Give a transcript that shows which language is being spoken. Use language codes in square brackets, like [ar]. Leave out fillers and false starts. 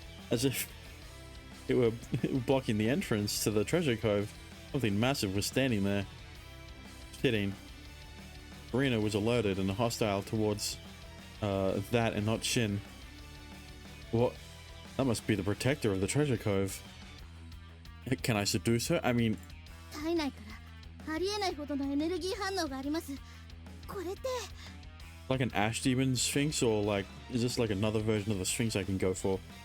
[en] As if it were blocking the entrance to the treasure cove. Something massive was standing there. Sitting. Karina was alerted and hostile towards that and not Shin. What? That must be the protector of the treasure cove. Can I seduce her? I mean, [ja] 体内からありえないほどのエネルギー反応があります。これって [en] like an ash demon sphinx, or like, is this like another version of the sphinx I can go for?